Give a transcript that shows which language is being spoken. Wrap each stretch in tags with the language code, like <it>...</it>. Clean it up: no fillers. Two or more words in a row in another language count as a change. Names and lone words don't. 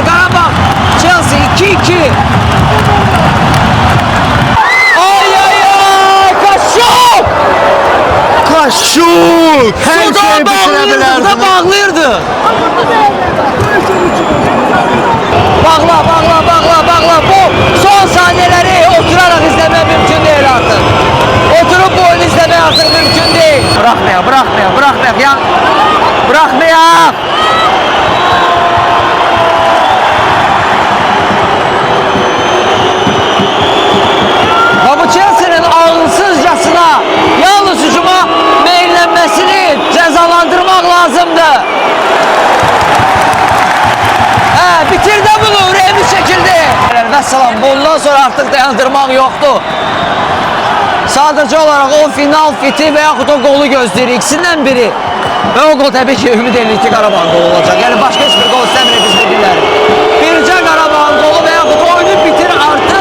<az>Qarabağ, Chelsea 2-2. Ay, Kaşuk! Hər Suda şey bitirə bilərdi. bağlayırdı. Bağla.</az> <tr>Bu son saniyeleri oturarak izlemek mümkün değil artık. Oturup bu oyunu izlemek artık mümkün değil. Bırakmayak. Bırakmayak. Bu Chelsea'nin ağılsızcasına yalnız hücuma meyillenmesini cezalandırmak lazımdı.</tr> <az>Bitirdi bunu, ürəyimiz çəkildi. Vəssalam, bundan sonra artıq dayandırmaq yoxdur. Sadəcə olaraq o final fiti və yaxud o qolu gözləyirik, ikisindən biri. Və o qol təbii ki, ümid edirik ki, Qarabağın qolu olacaq. Yəni başqa heç bir qol istəmirik biz bu günləri. Bircə Qarabağın qolu və yaxud oyunu bitir artıq.</az>